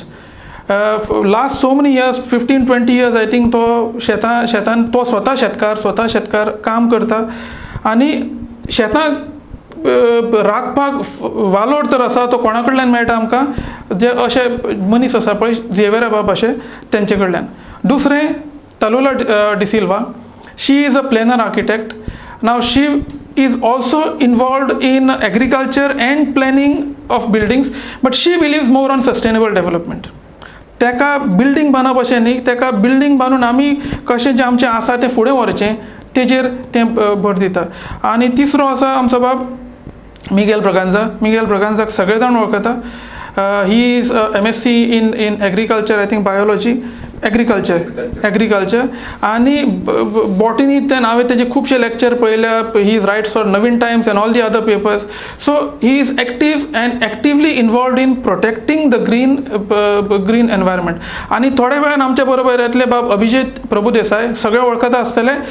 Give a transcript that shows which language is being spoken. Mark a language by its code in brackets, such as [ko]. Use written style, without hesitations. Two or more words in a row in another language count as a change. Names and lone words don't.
[en] last so many years 15-20 years I think [kok] तो शेतान तो स्वता शेतकार काम करता आनी शेतां राखपाक वालोड तर आसा तो कोणा कडल्यान मेळटा आमकां, जे अशे मनीस आसा पळय झेवियर बाब अशे तेंचे कडल्यान. दुसरें तलुला डिसिल्वा. [en] She is a planner architect. नाव शी is also involved in agriculture and planning of buildings, but she believes more on sustainable development. [kok] तेका बिल्डिंग बांदप अशें न्ही, तेका बिल्डिंग बांदून आमी कशें जें आमचें आसा तें फुडें व्हरचें तेजेर तें भर दिता. आनी तिसरो आसा आमचो बाब मिगेल ब्रगांझाक सगळे जाण वळखता. [en] he is MSc in agriculture, I think biology, agriculture [kok] आनी बॉटनींतल्यान हांवें तेजे खुबशे लेक्चर पळयल्या. [en] He is writes for Navin Times and all the other papers. So he is actively involved in protecting the green environment. [kok] आनी थोड्या वेळान आमच्या बरोबर येतले बाब अभिजीत प्रभुदेसाय, सगळे वळखता आसतले.